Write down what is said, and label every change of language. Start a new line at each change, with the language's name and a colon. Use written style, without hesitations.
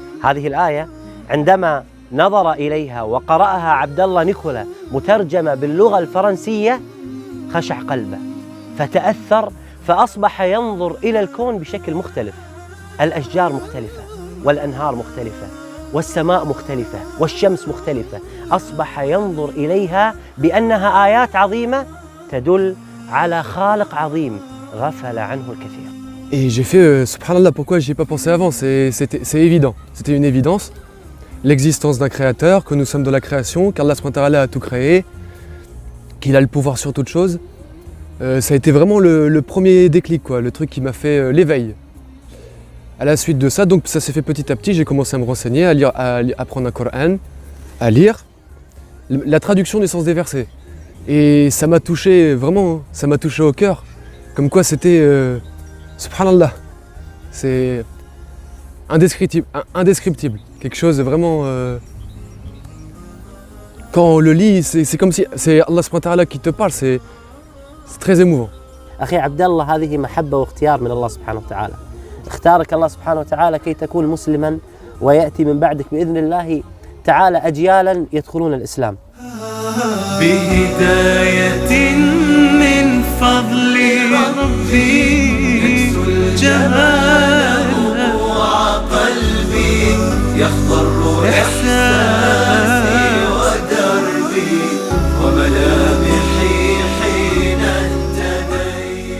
Arabic: هذه الآية عندما نظر إليها وقرأها عبد الله نيكولا مترجمة باللغة الفرنسية خشع قلبه فتأثر فأصبح ينظر إلى الكون بشكل مختلف. الأشجار مختلفة والأنهار مختلفة والسماء مختلفة والشمس مختلفة، أصبح ينظر إليها بأنها آيات عظيمة تدل على خالق عظيم غفل عنه الكثير.
French: Et j'ai fait, subhanallah, pourquoi j'y ai pas pensé avant, c'est évident, c'était une évidence. L'existence d'un créateur, que nous sommes dans la création, qu'Allah SWT a tout créé, qu'il a le pouvoir sur toute chose. Ça a été vraiment le premier déclic, quoi, le truc qui m'a fait l'éveil. À la suite de ça, donc ça s'est fait petit à petit, j'ai commencé à me renseigner, à lire, à apprendre un Coran, à lire la traduction du sens des versets. Et ça m'a touché, vraiment, ça m'a touché au cœur. Comme quoi c'était, subhanallah, c'est indescriptible. Quelque chose de vraiment... quand on le lit, c'est comme si c'est Allah subhanahu wa ta'ala qui te parle, c'est très émouvant.
Arabic: أخي عبد الله هذه محبة واختيار من الله سبحانه وتعالى. اختارك الله سبحانه وتعالى كي تكون مسلما ويأتي من بعدك بإذن الله تعالى أجيالا يدخلون الإسلام. بهداية من فضل ربي جماله وقلبي يخضر إحساسي ودربي وملامحي حين انتدي